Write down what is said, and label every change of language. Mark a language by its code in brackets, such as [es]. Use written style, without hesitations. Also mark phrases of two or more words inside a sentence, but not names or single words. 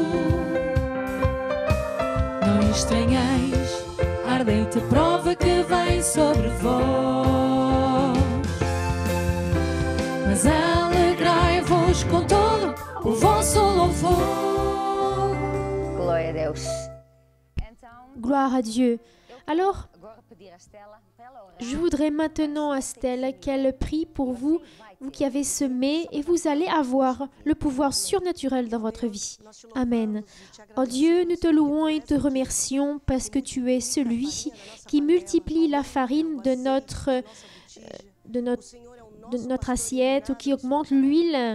[pt] Não estranheis a ardente prova que vem sobre vós, mas alegrai-vos com todo o vosso louvor. Glória a Deus. [fr] Gloire à Dieu. Alors, je voudrais maintenant à Stella qu'elle prie pour vous, vous qui avez semé, et vous allez avoir le pouvoir surnaturel dans votre vie. Amen. Oh Dieu, nous te louons et te remercions parce que tu es celui qui multiplie la farine de notre assiette ou qui augmente l'huile.